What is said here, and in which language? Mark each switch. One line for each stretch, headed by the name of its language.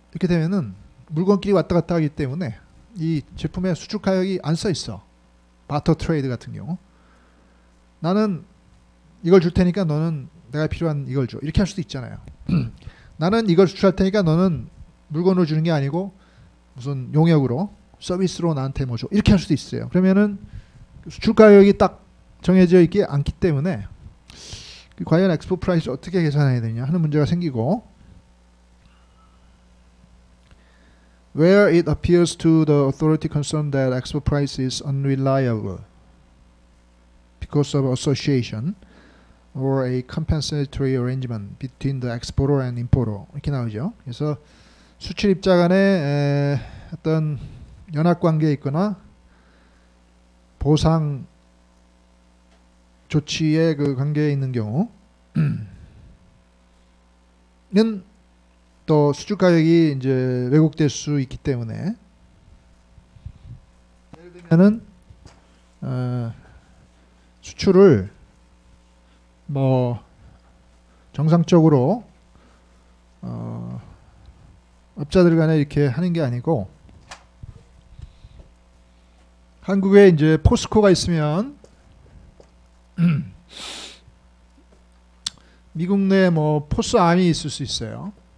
Korean: 이렇게 되면은 물건끼리 왔다 갔다 하기 때문에 이 제품의 수출 가격이 안 써 있어. 바터 트레이드 같은 경우. 나는 이걸 줄 테니까 너는 내가 필요한 이걸 줘. 이렇게 할 수도 있잖아요. 나는 이걸 수출할 테니까 너는 물건으로 주는 게 아니고 무슨 용역으로 서비스로 나한테 뭐 줘. 이렇게 할 수도 있어요. 그러면은 수출 가격이 딱 정해져 있지 않기 때문에 과연 엑스포 프라이스 어떻게 계산해야 되냐 하는 문제가 생기고
English: where it appears to the authority concerned that export price is unreliable because of association or a compensatory arrangement between the exporter and importer
Korean: 이렇게 나오죠. 그래서 수출 입자 간에 어떤 연합 관계에 있거나 보상 조치의 그 관계에 있는 경우는 또 수출 가격이 이제 왜곡될 수 있기 때문에 예를 들면은 수출을 뭐 정상적으로 업자들 간에 이렇게 하는 게 아니고 한국에 이제 포스코가 있으면 미국 내 뭐 포스암이 있을 수 있어요.